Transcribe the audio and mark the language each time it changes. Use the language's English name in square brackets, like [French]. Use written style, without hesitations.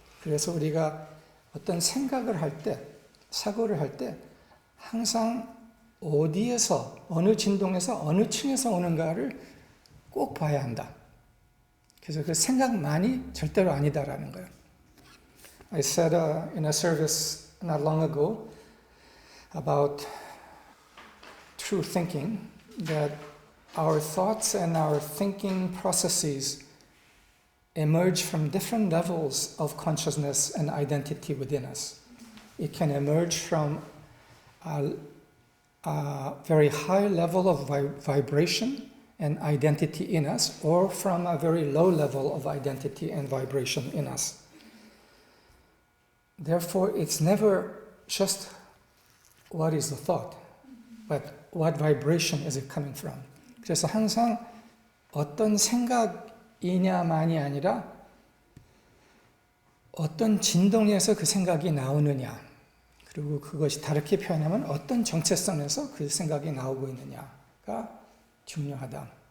[Korean] 그래서 우리가 어떤 생각을 할 때, 사고를 할 때 항상 어디에서, 어느 진동에서, 어느 층에서 오는가를 꼭 봐야 한다. 그래서 그 생각만이 절대로 아니다라는 거예요. [English] I said in a service not long ago about true thinking that our thoughts and our thinking processes emerge from different levels of consciousness and identity within us. It can emerge from a very high level of vibration and identity in us, or from a very low level of identity and vibration in us. Therefore, it's never just what is the thought, but what vibration is it coming from? [Korean] 그래서 항상 어떤 생각이냐만이 아니라 어떤 진동에서 그 생각이 나오느냐, 그리고 그것이 다르게 표현하면 어떤 정체성에서 그 생각이 나오고 있느냐가 중요하다.